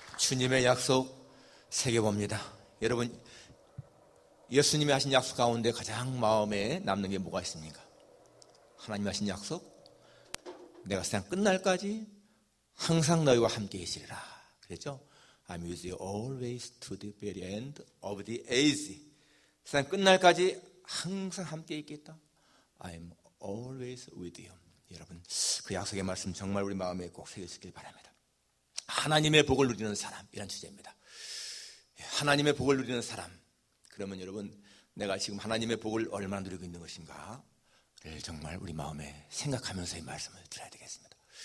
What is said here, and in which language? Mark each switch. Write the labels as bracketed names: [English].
[Korean] 주님의 약속 새겨봅니다. 여러분, 예수님이 하신 약속 가운데 가장 마음에 남는 게 뭐가 있습니까? 하나님이 하신 약속, 내가 세상 끝날까지 항상 너희와 함께 있으리라 그랬죠? [English] I'm with you always to the very end of the age. [Korean] 세상 끝날까지 항상 함께 있겠다. [English] I'm always with you. [Korean] 여러분, 그 약속의 말씀 정말 우리 마음에 꼭 새겨지길 바랍니다. 하나님의 복을 누리는 사람, 이란 주제입니다. 하나님의 복을 누리는 사람. 그러면 여러분, 내가 지금 하나님의 복을 얼마나 누리고 있는 것인가를 정말 우리 마음에 생각하면서 이 말씀을 들어야 되겠습니다.